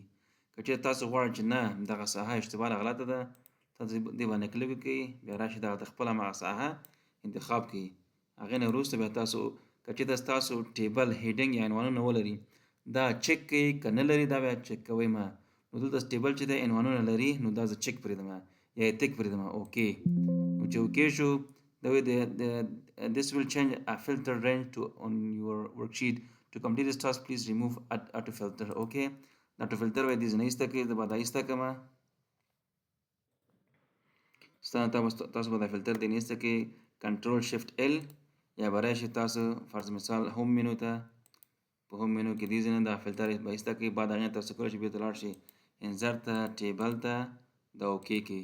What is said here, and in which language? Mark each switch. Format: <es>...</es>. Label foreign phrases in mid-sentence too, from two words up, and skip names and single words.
<ps>که چېرته تاسو غواړئ چې نه دغه ساحه اشتباه غلطه ده، تاسو دې باندې کلیک وکړئ، بیا راشئ دغه خپل همغه ساحه انتخاب کړئ. هغې نه وروسته بیا تاسو که چېرته ستاسو</ps> <en>table heading</en> <ps>یا عنوانونه ولري دا چک کړئ، که نه لري دا بیا چک کوئ ما. نو دلته ټیبل چې دی عنوانونه لري نو دا زه چک پرېږدم یا یې تک پرېږدم. اوکې، نو چې اوکې شو دا وایي</ps> <en>this will change a filter range to on your worksheet. To complete this task please remove auto filter.</en> <ps>اوکې، دا</ps> <en>auto filter</en> <ps>وایي دې زه نه ایسته کړئ، زه به دا ایسته کړم. تاسو به دا فلټر دې نه ایسته کړئ،</ps> <en>control shift L,</en> <ps>یا به راشئ تاسو فرض مثال</ps> <en>home menu</en> <ps>ته. په</ps> <en>home menu</en> <ps>کې دې ځای نه دا فلټر به ایسته کړئ. بعد هغې نه تاسو کولی شئ بېرته لاړ شئ انسرټ ته، ټیبل ته، دا اوکې کړئ.</ps>